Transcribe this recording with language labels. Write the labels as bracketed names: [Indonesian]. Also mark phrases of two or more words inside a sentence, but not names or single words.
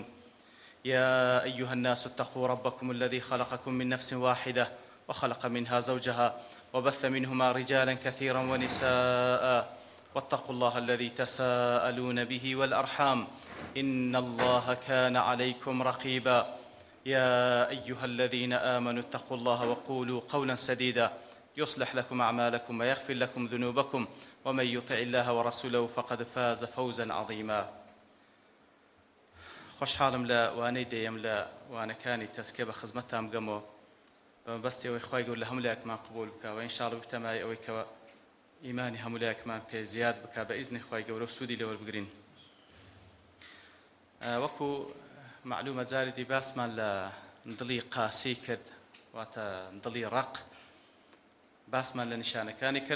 [Arabic] يا أيها الناس اتقوا ربكم الذي خلقكم من نفس واحدة وخلق منها زوجها وبث منهما رجالا كثيرا ونساء، واتقوا الله الذي تساءلون به والأرحام إن الله كان عليكم رقيبا. يا أيها الذين آمنوا اتقوا الله وقولوا قولا سديدا يصلح لكم أعمالكم ويغفر لكم ذنوبكم، ومن يطع الله ورسوله فقد فاز فوزا عظيما. [Central Kurdish] خۆشحاڵم لە وانەی دەیەم لە وانەکانی تەزکیە بە خزمەتتان بگەمەوە بەمەبەستی ئەوەی خوای گەورە لە هەموو لایەکمان قبوڵ بکە و ئینشاڵڵا بتەمای ئەوەی کەوە ئیمانی هەموو لایەکمان پێ زیاد بکە بە ئیزنی خوای گەورە و سوودی لەوەربگرین. وەکو معلومە جاری دی باسمان لە دڵی قاسی کرد، واتە دڵی ڕق، باسمان لە نیشانەکانی کرد.